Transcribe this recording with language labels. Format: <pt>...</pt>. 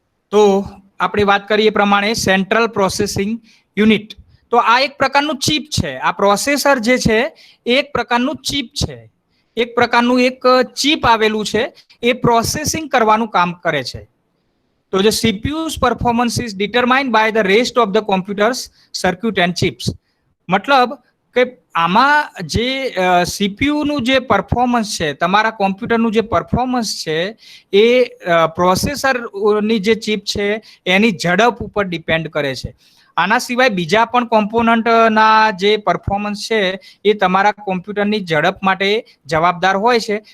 <gu>તો આપણે વાત કરીએ પ્રમાણે સેન્ટ્રલ પ્રોસેસિંગ યુનિટ. તો આ એક પ્રકારનું ચિપ છે. આ પ્રોસેસર જે છે એ એક પ્રકારનું ચિપ છે. એક પ્રકારનું એક ચિપ આવેલું છે, એ પ્રોસેસિંગ કરવાનું કામ કરે છે. તો જે</gu> <en>CPU's performance is determined by the rest of the computer's circuit and chips.</en> <gu>મતલબ કે આમાં જે CPU નું જે પરફોર્મન્સ છે, તમારા કોમ્પ્યુટરનું જે પરફોર્મન્સ છે એ પ્રોસેસરની જે ચિપ છે એની ઝડપ ઉપર ડિપેન્ડ કરે છે. આના સિવાય બીજા પણ કોમ્પોનન્ટના જે પરફોર્મન્સ છે એ તમારા કોમ્પ્યુટરની ઝડપ માટે જવાબદાર હોય છે.</gu>